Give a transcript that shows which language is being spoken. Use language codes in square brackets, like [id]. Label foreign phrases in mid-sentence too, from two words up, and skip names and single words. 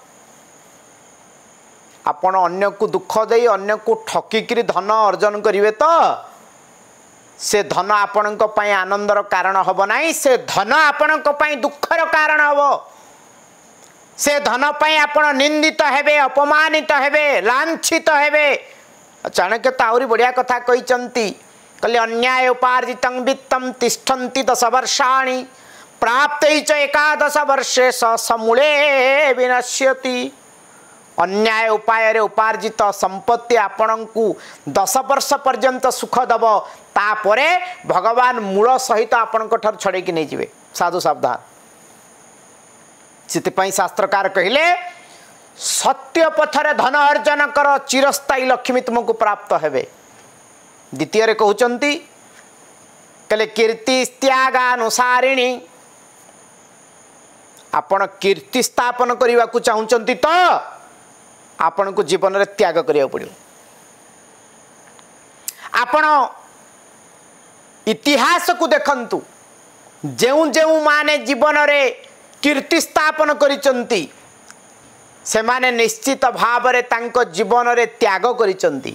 [or] ଆପଣ ଅନ୍ୟ କୁ ଦୁଃଖ ଦେଇ ଅନ୍ୟ କୁ ଠକିକରି ଧନ ଅର୍ଜନ କରିବେ ତ ସେ ଧନ ଆପଣଙ୍କ ପାଇଁ ଆନନ୍ଦର କାରଣ ହେବ ନାହିଁ, ସେ ଧନ ଆପଣଙ୍କ ପାଇଁ ଦୁଃଖର କାରଣ ହେବ। ସେ ଧନ ପାଇଁ ଆପଣ ନିନ୍ଦିତ ହେବେ, ଅପମାନିତ ହେବେ, ଲାଞ୍ଛିତ ହେବେ। ଚାଣକ୍ୟ ତ ଆଉରି ବଢ଼ିଆ କଥା କହିଛନ୍ତି କଲେ [sa] अन्याय उपार्जितं वित्तं तिष्ठन्ति 10 वर्षाणि प्राप्तै च 11 वर्षे समूले विनश्यति। [or] ଅନ୍ୟାୟ ଉପାୟ ରେ ଉପାର୍ଜିତ ସମ୍ପତ୍ତି ଆପଣଙ୍କୁ 10 ବର୍ଷ ପର୍ଯ୍ୟନ୍ତ ସୁଖ ଦେବ, ତାପରେ ଭଗବାନ ମୂଳ ସହିତ ଆପଣଙ୍କ ଠାରୁ ଛଡ଼େ କି ନେଇ ଯିବେ। ସାଧୁ ସାବଧାନ। ସେଥିପାଇଁ ଶାସ୍ତ୍ରକାର କହିଲେ ସତ୍ୟ ପଥରେ ଧନ ଅର୍ଜନ କର ଚିରସ୍ଥାୟୀ ଲକ୍ଷ୍ମୀ ତୁମକୁ ପ୍ରାପ୍ତ ହେବେ। ଦ୍ୱିତୀୟ ରେ କହୁଛନ୍ତି କଲେ [sa] कीर्ति त्यागानुसारिणी। [or] ଆପଣ କୀର୍ତ୍ତି ସ୍ଥାପନ କରିବା କୁ ଚାହୁଁଛନ୍ତି ତ ଆପଣ ଙ୍କ ଜୀବନ ରେ ତ୍ୟାଗ କରିବା ପଡ଼ିବ। ଆପଣ ଇତିହାସ କୁ ଦେଖନ୍ତୁ ଯେଉଁ ଯେଉଁ ମାନେ ଜୀବନ ରେ କୀର୍ତ୍ତି ସ୍ଥାପନ କରିଛନ୍ତି ସେ ମାନେ ନିଶ୍ଚିତ ଭାବ ରେ ତାଙ୍କ ଜୀବନ ରେ ତ୍ୟାଗ କରିଛନ୍ତି।